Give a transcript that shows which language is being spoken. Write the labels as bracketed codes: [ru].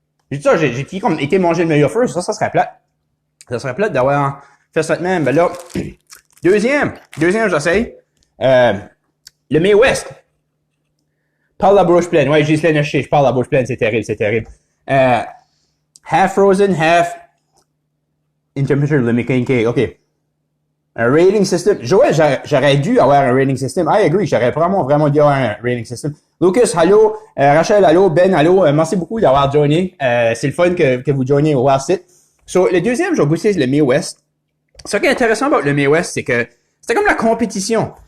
[fr] J'ai dit ça, j'ai été manger le meilleur first. Ça serait plate. Ça serait plate d'avoir fait ça de même. Ben là, deuxième, j'essaye. Le May West. Parle la bouche pleine. Ouais, je parle la bouche pleine, c'est terrible. [en] Half frozen, half in temperature limiting cake. [fr] OK. Un rating system. Joël, j'aurais dû avoir un rating system. [en] I agree. [fr] J'aurais vraiment dû avoir un rating system. Lucas, allô. Rachel, allô. Ben, allô. Merci beaucoup d'avoir joiné. C'est le fun que vous joignez au WildSit. So, le deuxième, je vais goûter le May West. Ce qui est intéressant avec le May West, c'est que c'était comme la compétition.